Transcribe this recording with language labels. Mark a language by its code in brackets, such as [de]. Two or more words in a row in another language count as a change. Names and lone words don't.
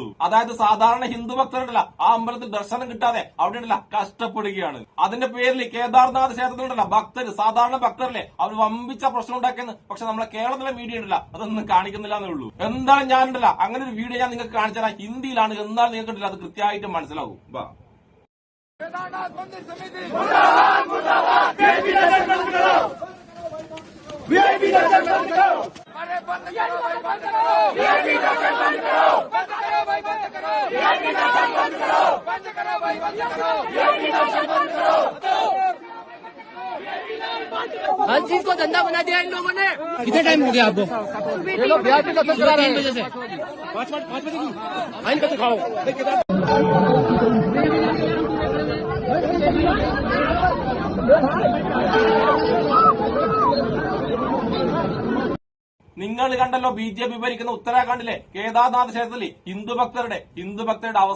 [ml] അതായത് സാധാരണ ഹിന്ദു ഭക്തരുണ്ടല്ല ആ അമ്പലത്തിൽ ദർശനം കിട്ടാതെ അവിടെ ഉണ്ടല്ല കഷ്ടപ്പെടുകയാണ്. അതിന്റെ പേരിൽ കേദാർനാഥ് ക്ഷേത്രത്തിലുണ്ടല്ല സാധാരണ ഭക്തരല്ലേ അവർ വമ്പിച്ച പ്രശ്നം ഉണ്ടാക്കിയെന്ന്. പക്ഷെ നമ്മളെ കേരളത്തിലെ മീഡിയ ഉണ്ടല്ല അതൊന്നും കാണിക്കുന്നില്ല എന്നേ ഉള്ളൂ. എന്തായാലും ഞാനുണ്ടല്ല അങ്ങനെ ഒരു വീഡിയോ ഞാൻ നിങ്ങൾക്ക് കാണിച്ചു തരാം, ഹിന്ദിയിലാണ്. എന്നാലും നിങ്ങൾക്ക് അത് കൃത്യമായിട്ട് മനസ്സിലാവും. [hi] केदारनाथ मंदिर समिति मुर्दाबाद मुर्दाबाद वीआईपी दर्शन बंद करो वीआईपी दर्शन बंद करो अरे बंद करो भाई बंद करो वीआईपी दर्शन बंद करो बंद करो भाई बंद करो वीआईपी दर्शन बंद करो बंद करो भाई बंद करो वीआईपी दर्शन बंद करो हर चीज को धंधा बना दिया इन लोगों ने। कितने टाइम हो गया आपको? ये लोग वीआईपी दर्शन करा रहे हैं 3 बजे से 5 बजे की आइन पे दिखाओ। [ml] നിങ്ങൾ കണ്ടല്ലോ BJP ഭരിക്കുന്ന ഉത്തരാഖണ്ഡിലെ കേദാർനാഥ് ക്ഷേത്രത്തിൽ ഹിന്ദു ഭക്തരുടെ അവസ്ഥ.